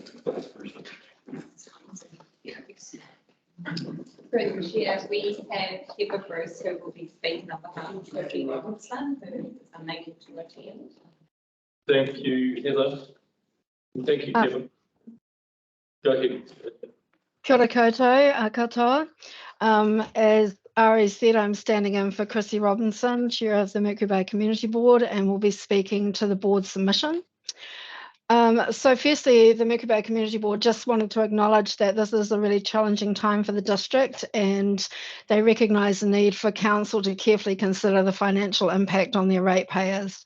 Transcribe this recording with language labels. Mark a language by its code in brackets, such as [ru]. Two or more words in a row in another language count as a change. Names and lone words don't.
[en] Through the chair, we have Heather Bruce, who will be speaking on behalf of Chrissy Robinson, who is unable to attend. Thank you, Heather. Thank you, Kevin. Go ahead. [mi] Kia ora koutou, katoa. [en] As Ari said, I'm standing in for Chrissy Robinson, Chair of the Mercury Bay Community Board, and will be speaking to the board submission. So firstly, the Mercury Bay Community Board just wanted to acknowledge that this is a really challenging time for the district, and they recognise the need for council to carefully consider the financial impact on their ratepayers.